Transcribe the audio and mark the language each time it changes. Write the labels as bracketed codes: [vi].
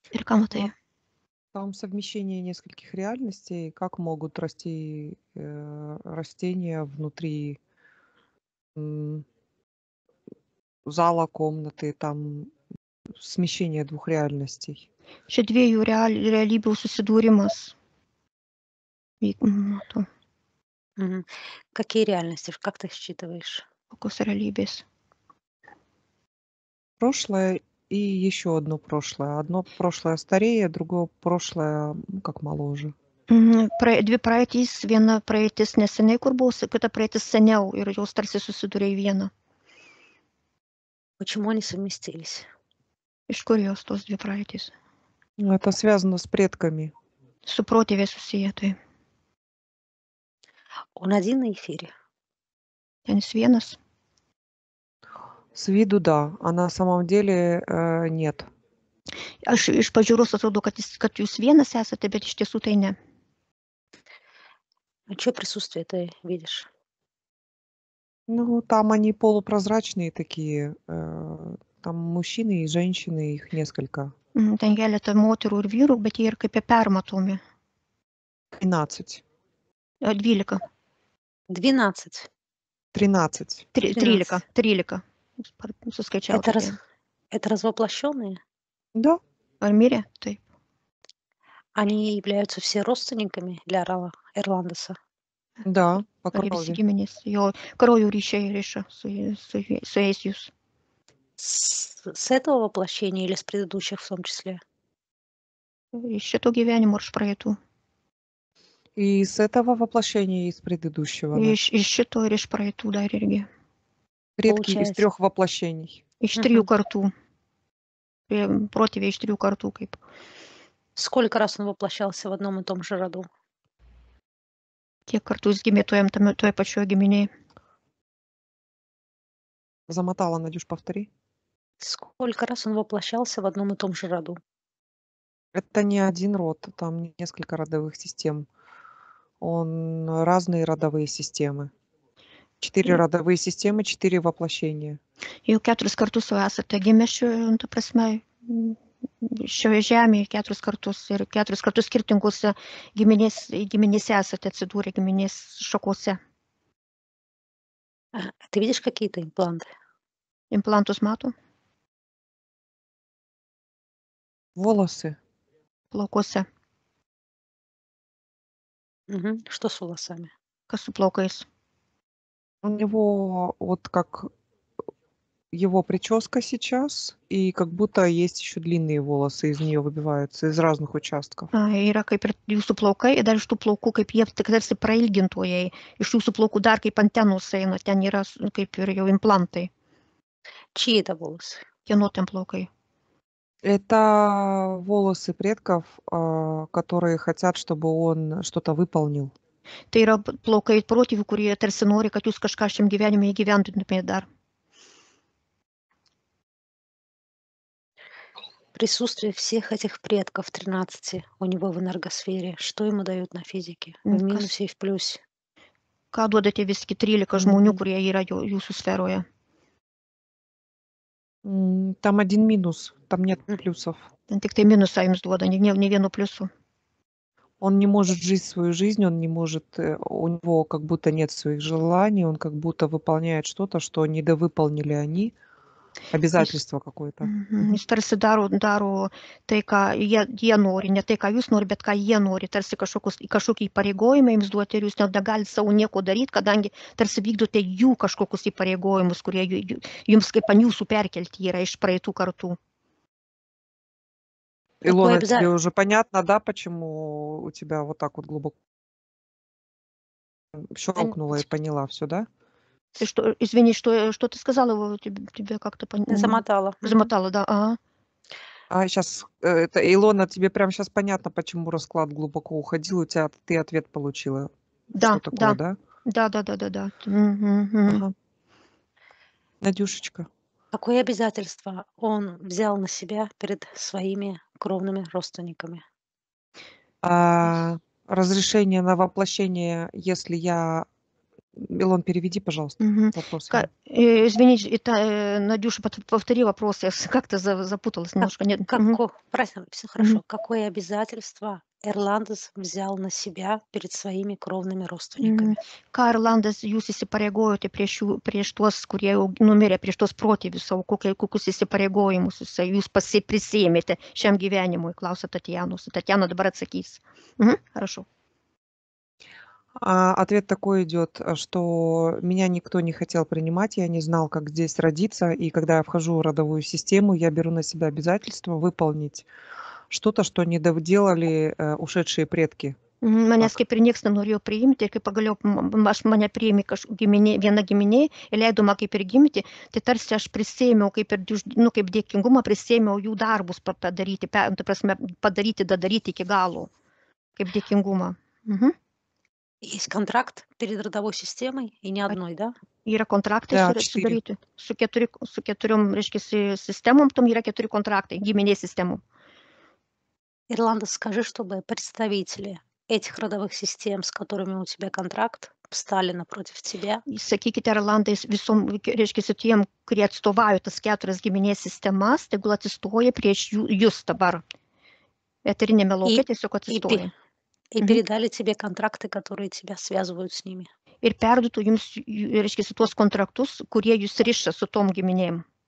[lt] Ir ką matai? [ru] Там совмещение нескольких реальностей, как могут расти растения внутри зала, комнаты, там смещение двух реальностей. [lt] Čia dviejų realybių susidūrimas. Matau. [ru] Какие реальности? Как ты их считываешь? [lt] Kokios realybės? [ru] Прошлое и еще одно прошлое. Одно прошлое старее, другое прошлое как моложе. [lt] Dvi praeitys, viena praeitis neseniai, kur buvo, kita praeitis seniau ir jos tarsi susidūrė į vieną. [ru] Почему они совместились? [lt] Iš kur jos tos dvi praeitys? [ru] Это связано с предками. [lt] Su protėviais susiję tai. [ru] Он один на эфире? [lt] Ten jis vienas. [ru] С виду да, а на самом деле нет. [lt] Aš iš pažiūros atrodo, kad jūs vienas esate, bet iš tiesų tai ne. [ru] А чье присутствие ты видишь? Ну, там они полупрозрачные такие. Там мужчины и женщины, их несколько. [lt] Ten keletą moterų ir vyrų, bet jie ir kaip permatomi. 12. 12. 12. 13. 13. Suskaičiau. [ru] Это развоплощенные? Да. [lt] Ar mirė? Taip. [ru] Они являются все родственниками для Ирландоса? Да, по [lt] Ar visi [ru] крови. [lt] giminės? Jo kraujo ryšiai riša su jais jūs. [ru] С этого воплощения или с предыдущих в том числе? [lt] Iš šito gyvenimo ar iš praeitų? [ru] И с этого воплощения, и из предыдущего. Да. [lt] Iš šito ir iš praeitų dar irgi. [ru] Предки из 3 воплощений. [lt] Iš 3 kartų. Protėviai iš 3 kartų kaip. [ru] Сколько раз он воплощался в одном и том же роду? [lt] Kiek kartų jis gimė toje pačioje giminėje? [ru] Замотала, Надюш, повтори. Сколько раз он воплощался в одном и том же роду? Это не один род, там несколько родовых систем. Он разные родовые системы. 4 родовые системы, 4 воплощения. [lt] Jau 4 kartus jau esate gimę ta prasme, šioje žemėje 4 kartus ir 4 kartus skirtingose giminėse esate atsidūrę giminės šakose. [ru] Ты видишь какие-то импланты? [lt] Implantus mato? [ru] Волосы. [lt] Plaukuose. [ru] Что с волосами? [lt] Kas su plaukais? [ru] У него вот как его прическа сейчас, и как будто есть еще длинные волосы из нее выбиваются, из разных участков. [lt] Yra kaip ir jūsų plaukai, ir dar iš tų plaukų, kaip jie tik tarsi prailgintojai, iš jūsų plaukų dar kaip antenos eina, ten yra kaip ir jau implantai. [ru] Чьи это волосы? [lt] Kieno ten plaukai? [ru] Это волосы предков, которые хотят, чтобы он что-то выполнил. [lt] Tai yra plaukai protėvių, kurie tarsi nori, kad jūs kažką šiam gyvenime įgyvendintumėte dar. [ru] Присутствие всех этих предков 13 у него в энергосфере, что ему дают на физике? В минусе и в плюсе. [lt] Ką duodate visgi 13 žmonių, kurie yra jūsų sferoje? [ru] Там один минус, там нет плюсов. [lt] Ten tik tai minusą jums duoda, ne vienu pliusu. [ru] Он не может жить свою жизнь, он не может, у него как будто нет своих желаний, он как будто выполняет что-то, что недовыполнили они, обязательство какое-то. [lt] Jis tarsi daro tai, ką jie nori, ne tai, ką jūs nori, bet ką jie nori, tarsi kažkokį įpareigojimą jums duoti ir jūs negalite savo nieko daryti, kadangi tarsi vykdote jų kažkokius įpareigojimus, kurie jums kaip ant jūsų perkelti yra iš praeitų kartų. [ru] Илона, тебе уже понятно, да, почему у тебя вот так вот глубоко щелкнула и поняла все, да? Извини, что ты сказала? Тебе как-то Замотала. Замотала, да. Ага. А сейчас, Илона, тебе прямо сейчас понятно, почему расклад глубоко уходил, у тебя ты ответ получила. Да, что такое, да? Да. Ага. Надюшечка. Какое обязательство он взял на себя перед своими кровными родственниками? Разрешение на воплощение, если я... Илон, переведи, пожалуйста, вопрос. Извините, Надюша, повтори вопрос, я как-то запуталась немножко. Все хорошо. Какое обязательство Erlandas взял на себя перед своими кровными родственниками? [lt] Ką Erlandas jūs įsipareigojote prieš tuos, kurie jau numirė, prieš tuos protėvius savo, kokius įsipareigojimus jūs prisėmėte šiam gyvenimui, klausia Tatjanos. Tatjana dabar atsakys. [ru] Хорошо. Ответ такой идет, что меня никто не хотел принимать, я не знал, как здесь родиться, и когда я вхожу в родовую систему, я беру на себя обязательство выполнить что-то, что не доделали ушедшие предки. [lt] Manęs kaip ir nieks nenorėjo priimti, ir kai pagaliau mane priėmė viena giminė ir leido man kaip ir gimti, tai tarsi aš prisėmiau kaip dėkingumą, prisėmiau jų darbus padaryti, padaryti iki galo, kaip dėkingumą. [ru] Есть контракт перед родовой системой и не одной, да? [lt] Yra kontraktai sudaryti. Su keturiom, reiškia, sistemom, tam yra 4 kontraktai, giminės sistemų. [ru] Erlandas, скажи, чтобы представители этих родовых систем, с которыми у тебя контракт, встали напротив тебя. [lt] Sakykite, Erlandai, visom, reiškia, tiem, kurie atstovauja tas 4 giminės sistemas, tegul atsistoja prieš jūs dabar. Eterinė melokė tiesiog atsistoja. [ru] И передали тебе контракты, которые тебя связывают с ними. [lt] Ir perduotų jums, reiškia, tuos kontraktus, kurie jūs riša su tom giminėm.